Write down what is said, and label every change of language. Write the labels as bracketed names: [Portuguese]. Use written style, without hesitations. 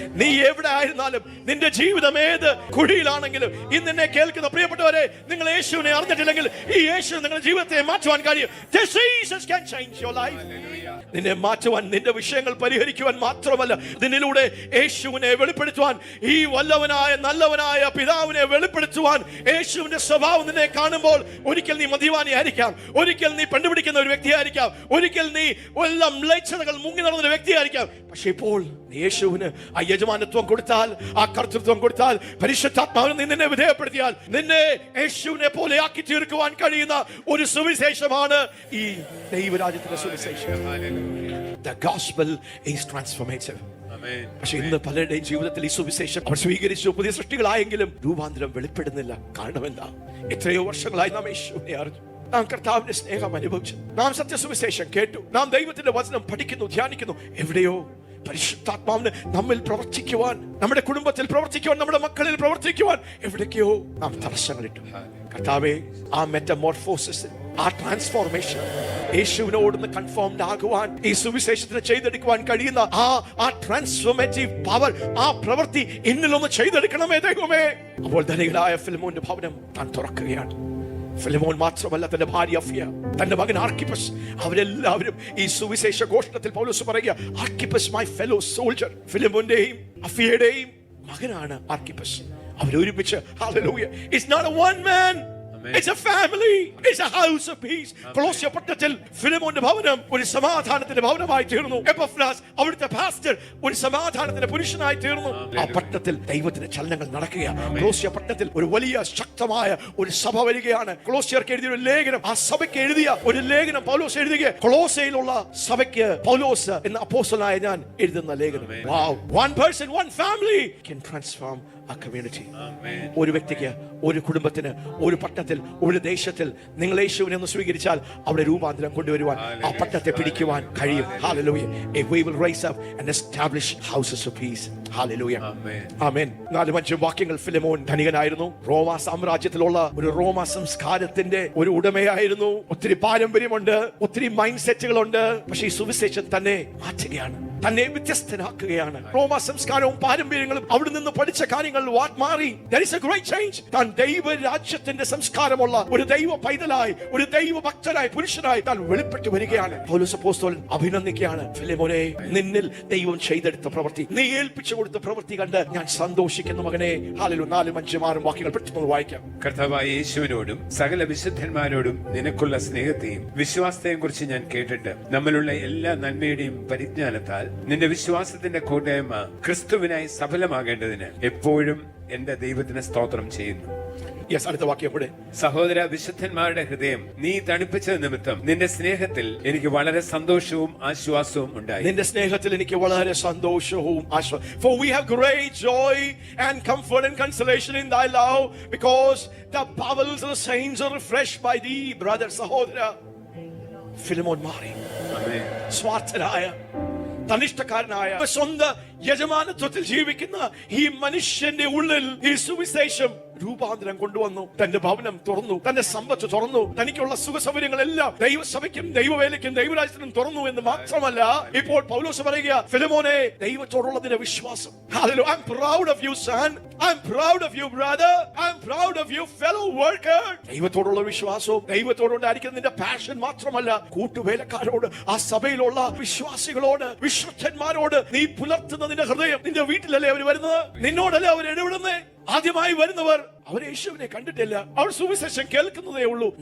[Malayalam] നീ എവിടെ ആയിരുന്നാലും, നിന്റെ ജീവിതം ഏത് കുഴിയിലാണെങ്കിലും, ഇന്ന് എന്നെ കേൾക്കുന്ന പ്രിയപ്പെട്ടവരെ, നിങ്ങൾ യേശുവിനെ അറിഞ്ഞിട്ടില്ലെങ്കിൽ ഈ യേശു നിങ്ങളുടെ ജീവിതത്തെ മാറ്റുവാൻ കഴിയും. [English] This Jesus can change your life. [Malayalam] നിന്നെ മാറ്റുവാൻ, നിന്റെ വിഷയങ്ങൾ പരിഹരിക്കുവാൻ മാത്രമല്ല, നിന്നിലൂടെ യേശുവിനെ വെളിപ്പെടുത്തുവാൻ, ഈ വല്ലവനായ നല്ലവനായ പിതാവിനെ വെളിപ്പെടുത്തുവാൻ, യേശുവിന്റെ സ്വഭാവം നിന്നെ കാണുമ്പോൾ ഒരിക്കൽ നീ മദ്യപാനി ആയിരിക്കാം, ഒരിക്കൽ നീ പെണ്ണുപിടിക്കുന്ന ഒരു വ്യക്തിയായിരിക്കാം, ഒരിക്കൽ നീ എല്ലാം മുങ്ങി നടന്ന വ്യക്തിയായിരിക്കാം. പക്ഷെ ഇപ്പോൾ യേശുവിന് ആ യജമാനത്വം കൊടുത്താൽ, ആ കർത്തൃത്വം കൊടുത്താൽ, പരിശുദ്ധാത്മാവിനെ നിന്നെ വിധേയപ്പെടുത്തിയാൽ, നിന്നെ യേശുവിനെ പോലെ ആക്കി തീർക്കുവാൻ കഴിയുന്ന ഒരു സുവിശേഷമാണ് ഈ ദൈവരാജ്യത്തിന്റെ സുവിശേഷം. [English] The gospel is transformative. [Malayalam] പക്ഷെ ഇന്ന് പലരുടെയും ജീവിതത്തിൽ ഈ സുവിശേഷം അവർ സ്വീകരിച്ചു, പുതിയ സൃഷ്ടികളായെങ്കിലും രൂപാന്തരം വെളിപ്പെടുന്നില്ല. കാരണം എന്താ? എത്രയോ വർഷങ്ങളായി നാം യേശുവിനെ അറിഞ്ഞു, നാം കർത്താവിന്റെ സ്നേഹം അനുഭവിച്ചു, നാം സത്യസുവിശേഷം കേട്ടു, നാം ദൈവത്തിന്റെ വചനം പഠിക്കുന്നു, ധ്യാനിക്കുന്നു. എവിടെയോ പരിശുദ്ധാത്മാവിന് നമ്മിൽ പ്രവർത്തിക്കുവാൻ, നമ്മുടെ കുടുംബത്തിൽ പ്രവർത്തിക്കുവാൻ, നമ്മുടെ മക്കളിൽ പ്രവർത്തിക്കുവാൻ എവിടേക്കോ നാം തടസ്സങ്ങളിട്ടു. കർത്താവേ, ആ മെറ്റമോർഫോസിസ്, ആ ട്രാൻസ്ഫോർമേഷൻ, യേശുവിനോടൊന്ന് കൺഫോംഡ് ആകുവാൻ, ഈ സുവിശേഷത്തിന് ചെയ്തെടുക്കുവാൻ കഴിയുന്ന ആ ട്രാൻസ്ഫോർമേറ്റീവ് പവർ, ആ പ്രവൃത്തി എന്നിലൊന്ന് ചെയ്തെടുക്കണമേ ദൈവമേ. അപ്പോൾ ധനികനായ ഫിലിമോന്റെ ഭവനം താൻ തുറക്കുകയാണ്. ഫിലിമോൻ മാത്രമല്ല, തന്റെ ഭാര്യ അഫിയ, തന്റെ മകൻ ആർക്കിപ്പസ്, അവരെല്ലാവരും ഈ സുവിശേഷ ഘോഷണത്തിൽ പൗലോസ് പറയുക, ആർക്കിപ്പസ് [English] My fellow soldier. [Malayalam] ഫിലിമോന്റെയും അഫിയയുടെയും മകനാണ് ആർക്കിപ്പസ്. അവരൊരുമിച്ച്, [English] Hallelujah, it's not a one man, it's a family, it's a house of peace. [Malayalam] കൊളോസ്യ പട്ടണത്തിൽ ഫിലിമോന്റെ ഭവനം ഒരു സമാധാനത്തിന്റെ ഭവനമായി തീർന്നു. എപ്പഫ്രാസ്, അവിടുത്തെ പാസ്റ്റർ, ഒരു സമാധാനത്തിന്റെ പുരുഷനായി തീർന്നു. ആ പട്ടണത്തിൽ ദൈവത്തിന്റെ ചലനങ്ങൾ നടക്കുകയാണ്. കൊളോസ്യ പട്ടണത്തിൽ ഒരു വലിയ ശക്തമായ ഒരു സഭ വരികയാണ്. കൊളോസ്യർക്ക് എഴുതിയ ഒരു ലേഖനം, ആ സഭയ്ക്ക് എഴുതിയ ഒരു ലേഖനം പൗലോസ് എഴുതുക. കൊളോസയിലുള്ള സഭയ്ക്ക് പൗലോസ് എന്ന അപ്പോസ്തലനായ ഞാൻ എഴുതുന്ന ലേഖനം. [English] Wow, one person, one family can transform a community. [Malayalam] ഒരു വ്യക്തിക്ക്, ഒരു കുടുംബത്തിന്, ഒരു പട്ടണത്തിൽ, ഒരു ദേശത്തിൽ നിങ്ങൾ യേശുവിനെ ഒന്ന് സ്വീകരിച്ചാൽ അവിടെ രൂപാന്തരം കൊണ്ടുവരുവാൻ, ആ പട്ടണത്തെ പിടിക്കുവാൻ കഴിയും. [English] Hallelujah. If we will rise up and establish houses of peace. [Malayalam] Hallelujah. Amen. 4-5 വാക്യങ്ങൾ. ഫിലിമോൻ ധനികനായിരുന്നു. റോമ സാമ്രാജ്യത്തിലുള്ള ഒരു റോമ സംസ്കാരത്തിന്റെ ഒരു ഉടമയായിരുന്നു. ഒത്തിരി പാരമ്പര്യമുണ്ട്, ഒത്തിരി മൈൻഡ് സെറ്റുകളുണ്ട്. പക്ഷേ ഈ സുവിശേഷം തന്നെ മാറ്റുകയാണ്, തന്നെ വ്യത്യസ്തനാക്കുകയാണ്. റോമ സംസ്കാരവും പാരമ്പര്യങ്ങളും അവിടെ നിന്ന് പഠിച്ച കാര്യങ്ങൾ മാറി. [English] There is a great change. [Malayalam] താൻ ദൈവരാജ്യത്തിന്റെ സംസ്കാരമുള്ള ഒരു ദൈവ പൈതലായി, ഒരു ദൈവ ഭക്തനായി, പുരുഷനായി താൻ വെളിപ്പെട്ടു വരികയാണ്. പൗലോസ് അപ്പോസ്തലൻ അഭിനന്ദിക്കുകയാണ്, ഫിലിമോനെ, നിന്നിൽ ദൈവം ചെയ്തെടുത്ത പ്രവൃത്തി, നീ ഏൽപ്പിച്ചു കൊടുത്ത പ്രവൃത്തി കണ്ട് ഞാൻ സന്തോഷിക്കുന്നു മകനെ. ഹല്ലേലൂയ. 4-5 വാക്യങ്ങൾ പെട്ടെന്ന് വായിക്കാം. കർത്താവായ യേശുവിനോടും സകല വിശുദ്ധന്മാരോടും നിനക്കുള്ള സ്നേഹത്തെയും വിശ്വാസത്തെയും കുറിച്ച് ഞാൻ കേട്ടിട്ട് നമ്മളുള്ള എല്ലാ നന്മയുടെയും പരിജ്ഞാനത്താൽ നിന്റെ വിശ്വാസത്തിന്റെ കൂട്ടായ്മ ക്രിസ്തുവിനായി സഫലമാകേണ്ടതിന് എപ്പോഴും എന്റെ ദൈവത്തിന് സ്തോത്രം ചെയ്യുന്നു. അടുത്ത വാക്യം കൂടെ. സഹോദര, വിശുദ്ധന്മാരുടെ ഹൃദയം നീ തണുപ്പിച്ച നിമിത്തം നിന്റെ സ്നേഹത്തിൽ എനിക്ക് വളരെ സന്തോഷവും ആശ്വാസവും ഉണ്ടായി. നിന്റെ സ്നേഹത്തിൽ എനിക്ക് വളരെ സന്തോഷവും ആശ്വാസവും. [English] For we have great joy and comfort and consolation in thy love, because the bowels of the saints are refreshed by thee, brother. [Malayalam] സഹോദര, ഫിലിമോൻ മാറി. സ്വാർത്ഥനായ, തനിഷ്ഠക്കാരനായ, സ്വന്തം യജമാനത്വത്തിൽ ജീവിക്കുന്ന ഈ മനുഷ്യന്റെ ഉള്ളിൽ ഈ സുവിശേഷം രൂപാന്തരം കൊണ്ടുവന്നു. തന്റെ ഭവനം തുറന്നു, തന്റെ സമ്പത്ത് തുറന്നു, തനിക്കുള്ള സുഖ സൗകര്യങ്ങളെല്ലാം ദൈവസഭയ്ക്കും ദൈവവേലയ്ക്കും ദൈവരാജ്യത്തിനും തുറന്നു എന്ന് മാത്രമല്ല, ഇപ്പോൾ പൗലോസ് പറയുക, ഫിലിമോനെ, ദൈവത്തോടുള്ളതിന്റെ വിശ്വാസം. [English] Hallelujah. I'm proud of you, son. I'm proud of you, brother. I'm proud of you, fellow worker. [Malayalam] ദൈവത്തോടുള്ള വിശ്വാസവും ദൈവത്തോടുണ്ടായിരിക്കുന്ന നിന്റെ പാഷൻ മാത്രമല്ല, കൂട്ടുവേലക്കാരോട്, ആ സഭയിലുള്ള വിശ്വാസികളോട്, വിശുദ്ധന്മാരോട് നീ പുലർത്തുന്ന നിന്റെ ഹൃദയം. നിന്റെ വീട്ടിലല്ലേ അവർ വരുന്നത്? നിന്നോടല്ലേ അവർ ഇടപെടുന്നേ? ആദ്യമായി വരുന്നവർ അവർ യേശുവിനെ കണ്ടിട്ടില്ല, അവർ സുവിശേഷം കേൾക്കുന്നതേ ഉള്ളൂ.